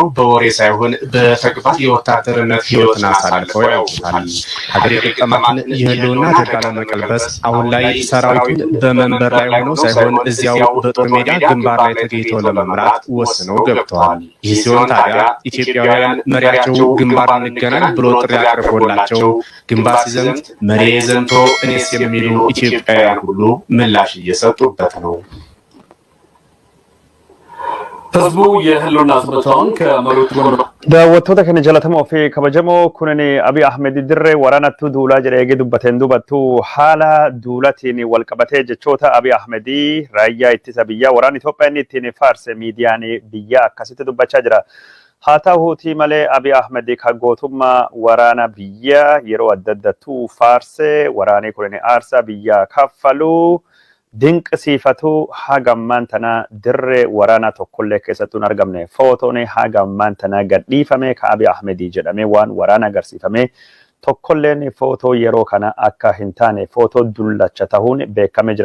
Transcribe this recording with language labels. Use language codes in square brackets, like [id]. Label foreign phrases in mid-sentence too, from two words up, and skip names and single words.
[am] በወሬ ሳይሆን በተግባር የወታደርነት ህይወትን አሳልፈው ያውቁታል። ሀገር የገጠማትን የህልውና አደጋ ለመቀልበስ አሁን ላይ ሰራዊቱን በመንበር ላይ ሆነው ሳይሆን እዚያው በጦር ሜዳ ግንባር ላይ ተገኝተው ለመምራት ወስነው ገብተዋል። ይህ ሲሆን ታዲያ ኢትዮጵያውያን መሪያቸው ግንባር እንገናኝ ብሎ ጥሪ አቅርቦላቸው ግንባር ሲዘምት መሪ ዘምቶ እኔስ የሚሉ ኢትዮጵያውያን ሁሉ ምላሽ እየሰጡበት ነው። ህዝቡ የህልውና ዘመቻውን ከመሪዎቹ ጎን [om] daawwattoota keenya jalatamoo fi kabajamoo kunini Abiy Ahmed dirree waraanatti duulaa jedhee eegee dubbateen dubattu haala duulatiin wal qabatee jechoota Abiy Ahmed raayyaa ittisa biyyaa waraana Itoophiyaa inni ittiin faarse miidiyaan biyyaa akkasitti dubbachaa jira. haa ta'uutii malee Abiy Ahmed kan gootummaa waraana biyyaa yeroo adda addattuu faarse waraanni kunini aarsaa biyyaa kaffaluu dinqisiifatu hagammaan tana dirree waraana tokkollee keessattuu hin argamne footoon hagammaan tana gadhiifame ka Abiy Ahmed jedhame waan waraana agarsiifame tokkolleen footoo yeroo kana akka hin taane footoo dullacha ta'uun beekame jira.